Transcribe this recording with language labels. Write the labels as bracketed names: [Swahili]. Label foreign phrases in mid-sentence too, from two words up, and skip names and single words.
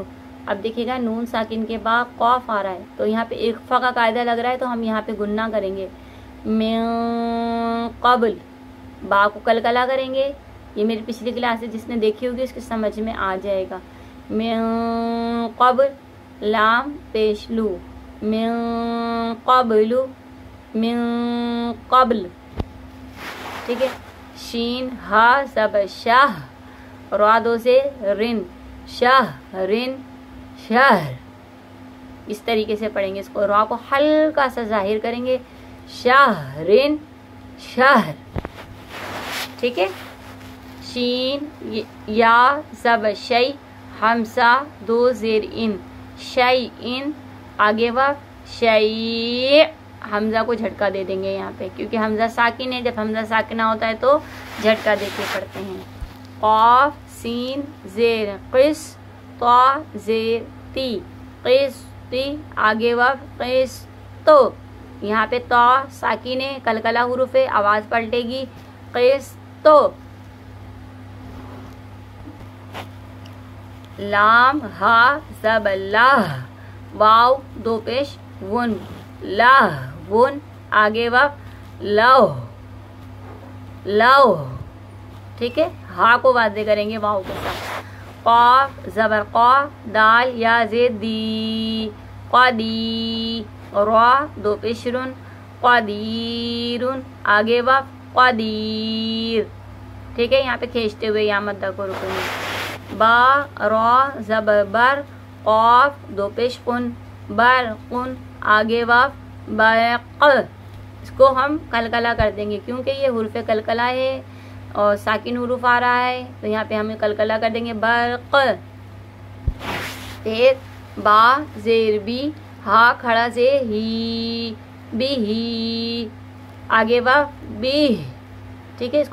[Hindi] अब देखिएगा नून साकिन के बाद क़ाफ़ आ रहा है तो यहाँ पे इख्फ़ा का कायदा लग रहा है तो हम यहाँ पे गुन्ना करेंगे। [Arabic] من قبل, [Hindi] बा को कलकला करेंगे। ये मेरी पिछली क्लास है, जिसने देखी होगी उसकी समझ में आ जाएगा। [Arabic] من قبل, [Hindi] लाम पेश लू, [Arabic] من قبلُ، من قبل. [Hindi] ठीक है, शीन हा ज़बर शाह, रा दो से रिन, शाह रिन शहर। इस तरीके से पढ़ेंगे इसको, रा को हल्का सा जाहिर करेंगे, शाह रिन शहर। ठीक है, शीन या ज़बर शई, हमसा दो ज़ेर इन शई इन, आगे वाव शई, हमजा को झटका दे देंगे यहाँ पे क्योंकि हमजा साकिन है। जब हमजा साकिना होता है तो झटका दे के पढ़ते हैं। क़ाफ सीन ज़ेर क़िस ता ज़ेर ती क़िस्ती, आगे वक़ क़िस तो, यहाँ पे ता साकिन है, कलकला हुरूफ है, आवाज़ पलटेगी क़िस तो। लाम हा ज़बर लाह, वाव दो पेश वुन, लाह वुन, आगे वक़ लव लव, ठीक है। हा को वाज़े करेंगे वाव के साथ। क़ाफ ज़बर क़ा, दाल या ज़ेर दी क़दी, रा दो पेश रुन, क़दीरुन, आगे वक़ क़दीर, ठीक है। यहाँ पे खींचते हुए या मद्दा को रुकेंगे। बा रा ज़बर बर, क़ाफ दो पेश कुन, बर कुन, आगे वक़ बरक़, इसको हम कलकला कर देंगे क्योंकि ये हुर्फ़ कलकला है और साकिन हुरूफ आ रहा है, तो यहाँ पे हमें कलकला कर देंगे बरक़। फिर बा ज़ेर बी, हा खड़ा से ही बिही, आगे वक़ बिह, ठीक है।